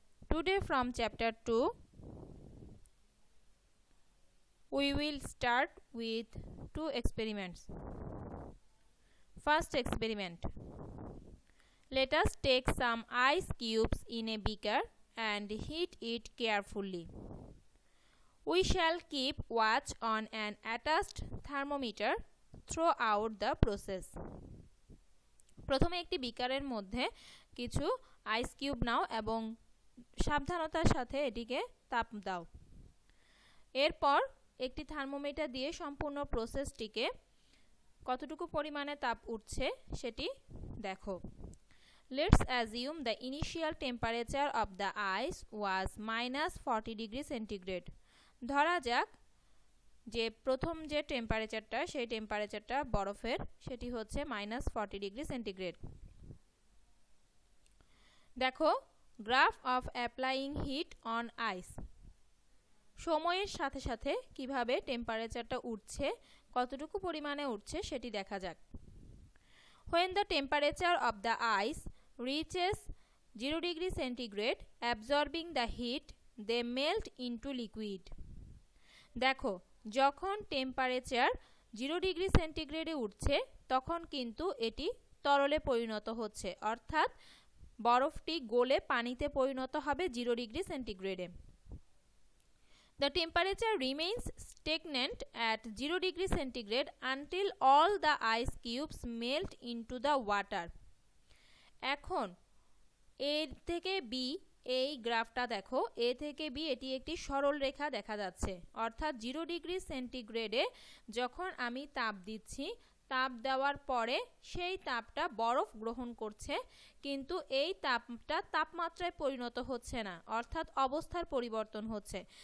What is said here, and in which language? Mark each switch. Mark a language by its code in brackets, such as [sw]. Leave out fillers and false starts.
[en] Today from chapter 2, we will start with two experiments. First experiment. Let us take some ice cubes in a beaker and heat it carefully. We shall keep watch on an attached thermometer throughout the process. [bn] প্রথমে একটি বিকারের মধ্যে কিছু ice cube নাও এবং সাবধানতার সাথে এটিকে তাপ দাও। এরপর একটি থার্মোমিটার দিয়ে সম্পূর্ণ প্রসেসটিকে কতটুকু পরিমাণে তাপ উঠছে সেটি দেখো। [en] Let's assume the initial temperature of the ice was -40 degree centigrade. [bn] ধরা যাক যে প্রথম যে টেম্পারেচারটা সেই টেম্পারেচারটা বরফের সেটি হচ্ছে -40 ডিগ্রি সেন্টিগ্রেড। দেখো [en] Graph of applying heat on ice. [bn] সময়ের সাথে সাথে কিভাবে টেম্পারেচারটা উঠছে, কতটুকু পরিমাণে উঠছে সেটি দেখা যাক। [en] When the temperature of the ice reaches 0 degree centigrade, absorbing the heat, they melt into liquid. [bn] দেখো যখন টেম্পারেচার 0 ডিগ্রি সেন্টিগ্রেডে উঠছে তখন কিন্তু এটি তরলে পরিণত হচ্ছে, অর্থাৎ বরফটি গলে পানিতে পরিণত হবে 0 degree সেন্টিগ্রেডে। [en] The temperature remains stagnant at 0 degree centigrade until all the ice cubes melt into the water. [bn] এখন এ থেকে বি, এই গ্রাফটা দেখো, এ থেকে বি এটি একটি সরল রেখা দেখা যাচ্ছে, অর্থাৎ 0 ডিগ্রি সেন্টিগ্রেডে যখন আমি তাপ দিচ্ছি, তাপ দেওয়ার পরে সেই তাপটা বরফ গ্রহণ করছে, কিন্তু এই তাপটা তাপমাত্রায় পরিণত হচ্ছে না, অর্থাৎ অবস্থার পরিবর্তন হচ্ছে।